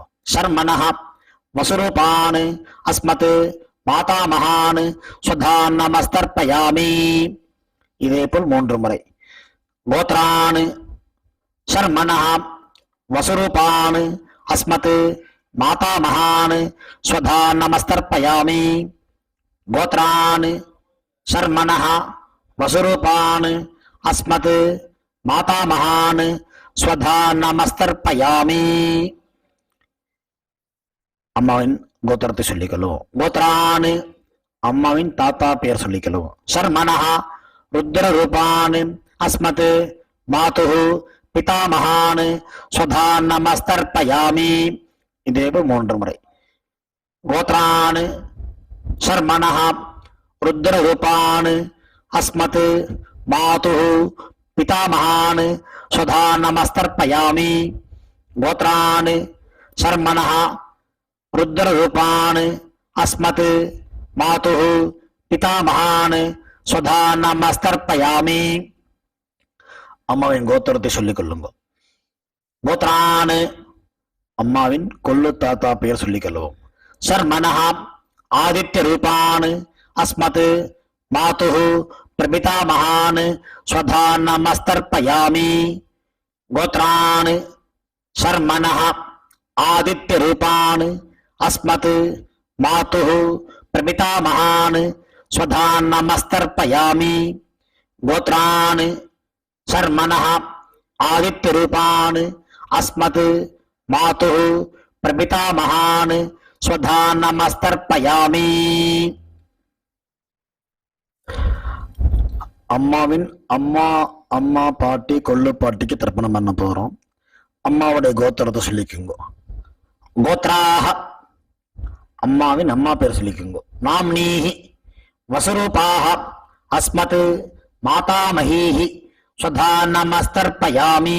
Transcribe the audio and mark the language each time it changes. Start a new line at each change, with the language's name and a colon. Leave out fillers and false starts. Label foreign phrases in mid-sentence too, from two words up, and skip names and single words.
Sanskrit: शर्मणः वसुरूपान् अस्मत् मातामहान् स्वधा नमस्तर्पयामि.
Tamil: இதே போல் 3 முறை.
Sanskrit: गोत्रान् शर्मणः वसुरूपान् अस्मत् मातामहान् स्वधा नमस्तर्पयामि. गोत्रान् शर्मणः वसुरूपान् अस्मत् मातामहान् स्वधा नमस्तर्पयामि.
Tamil: அம்மாவின் கோத்திரத்தை சொல்லிக்கலும். கோத்ரான் அம்மாவின் தாத்தா பெயர் சொல்லிக்கலும்.
Sanskrit: शर्मणः रुद्र रूपान् अस्मत् मातुः पितामहान् स्वधा नमस्तर्पयामि.
Tamil: இதே 3 முறை.
Sanskrit: गोत्रान् शर्मणः रुद्ररूपान् अस्मत् मातुः पितामहान् स्वधा नमस्तर्पयामि. गोत्रान् शर्मणः रुद्ररूपान् अस्मत् मातुः पितामहान् स्वधा नमस्तर्पयामि.
Tamil: அம்மாவின் கோத்திரத்தை சொல்லிக் கொள்ளுங்க. கோத்ரான் அம்மாவின் கொள்ளு தாத்தா பெயர் சொல்லிக் கொள்வோம்.
Sanskrit: शर्मणः आदित्य रूपान् अस्मत् मातुः प्रपितामहान् स्वधा नमस्तर्पयामि. गोत्रान् शर्मणः आदित्य रूपान् अस्मत् मातुः प्रपितामहान् स्वधा नमस्तर्पयामि. गोत्रान् शर्मणः आदित्य रूपान् अस्मत् मातुः प्रपितामहान् स्वधा नमस्तर्पयामि.
Tamil: அம்மாவின் அம்மா பாட்டி கொள்ளு பாட்டிக்கு தர்ப்பணம் பண்ண போறோம். அம்மாவுடைய கோத்திரத்தை சொல்லிக்குங்க. கோத்ராஹ அம்மாவின் அம்மா பேர் சொல்லிக்குங்க.
Sanskrit: नाम्नीः वसुरूपाः अस्मत् मातामहीः स्वधा नमस्तर्पयामि.